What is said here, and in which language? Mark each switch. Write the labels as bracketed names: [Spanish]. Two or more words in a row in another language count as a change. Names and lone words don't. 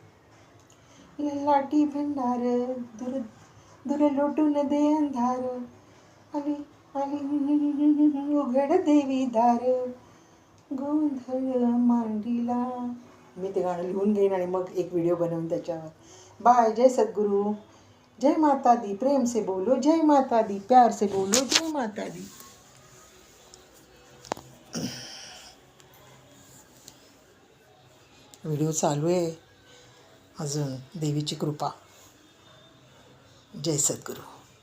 [Marathi] लाटी भंडार दूर दूर लोटून दे अंधार, आली आली उघड देवी दार, गोंधळ मांडीला. मी ते गाणं लिहून घेईन आणि मग एक व्हिडिओ बनवून त्याच्यावर. बाय. जय सद्गुरू. [Hindi] जय माता दी. प्रेम से बोलो जय माता दी, प्यार से बोलो जय माता दी. [Marathi] व्हिडिओ चालू आहे अजून. देवीची कृपा. जय सद्गुरू.